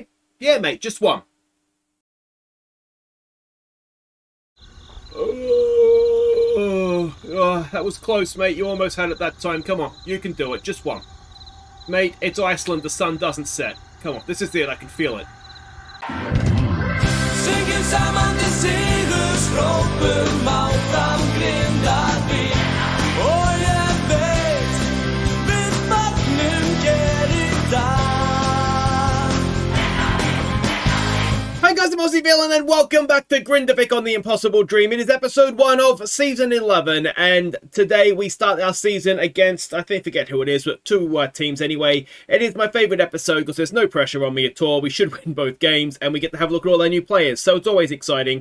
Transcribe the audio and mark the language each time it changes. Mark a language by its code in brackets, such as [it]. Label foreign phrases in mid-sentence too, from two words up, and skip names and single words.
[en] Yeah, mate, just one. Oh, that was close, mate. You almost had it that time. Come on, you can do it. Just one. Mate, it's Iceland. The sun doesn't set. Come on, this is it. I can feel it. [is] Syngjum saman til sigurs hrópum áfram Grindavik. Og ég veit við barnum gerir dag. [en] Hi guys, I'm Aussie Villain and welcome back to Grindavik on the Impossible Dream. It is episode 1 of season 11 and today we start our season against, I forget who it is, but two teams anyway. It is my favourite episode because there's no pressure on me at all. We should win both games and we get to have a look at all our new players, so it's always exciting.